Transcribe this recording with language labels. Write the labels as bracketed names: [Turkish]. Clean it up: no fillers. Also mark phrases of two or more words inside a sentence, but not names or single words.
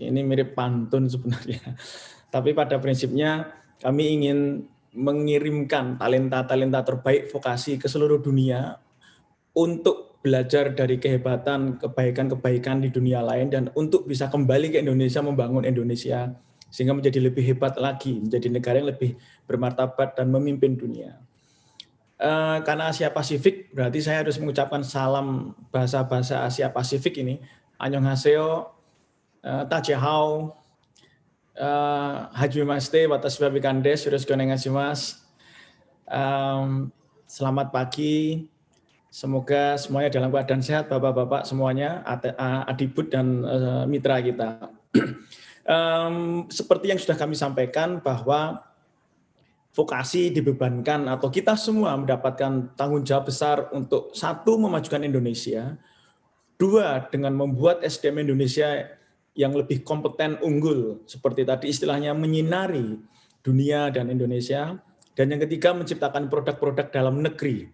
[Indonesian] Ini mirip pantun sebenarnya. Tapi pada prinsipnya kami ingin mengirimkan talenta-talenta terbaik vokasi ke seluruh dunia untuk belajar dari kehebatan, kebaikan-kebaikan di dunia lain, dan untuk bisa kembali ke Indonesia, membangun Indonesia, sehingga menjadi lebih hebat lagi, menjadi negara yang lebih bermartabat dan memimpin dunia. Karena Asia Pasifik, berarti saya harus mengucapkan salam bahasa-bahasa Asia Pasifik ini. [Korean] Annyeonghaseyo, Tachehao, [Japanese] はじめまして、私はBikanです、よろしくお願いします. [Indonesian] Selamat pagi. Semoga semuanya dalam keadaan sehat, Bapak-bapak semuanya, adibud dan mitra kita. Seperti yang sudah kami sampaikan bahwa vokasi dibebankan atau kita semua mendapatkan tanggung jawab besar untuk satu, memajukan Indonesia, dua, dengan membuat SDM Indonesia yang lebih kompeten, unggul, seperti tadi istilahnya menyinari dunia dan Indonesia, dan yang ketiga menciptakan produk-produk dalam negeri.